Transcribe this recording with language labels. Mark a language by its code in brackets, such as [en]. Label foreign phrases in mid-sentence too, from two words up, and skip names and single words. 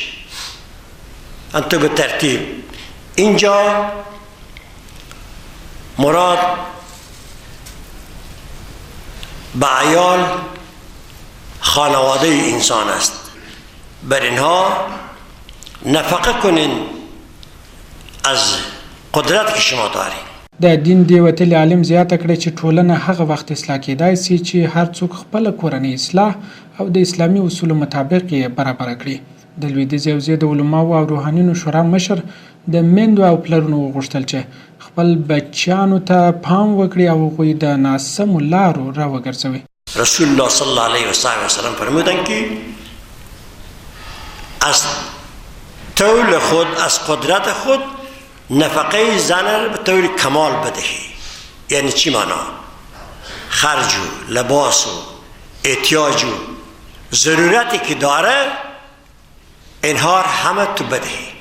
[fa] انتو به ترتیب اینجا مراد به عیال خانواده انسان است. بر اینها نفقه کنین از قدرت که شما دارید. [ps] د دین دی وتلي عالم زیاته کړې چې ټولنه هغه وخت اصلاح کېدای سي چې هر څوک خپله کورنۍ اصلاح او د اسلامي اصولو مطابق یې برابره کړي. د لویدیځې حوزې د علماو او روحانیونو شورا مشر د میندو او پلرونو وغوښتل چې خپل بچیانو ته پام وکړي او هغوی د ناسمو لارو راوګرځوي. [fa] رسول الله [ar] صلی الله علیه و سلم [fa] فرمودند که از طول خود از قدرت خود نفقه زن را به طور کمال بدهی. یعنی چی معنا؟ خرج و لباس و احتیاج و ضرورتی که داره اینها همه تو بدهی.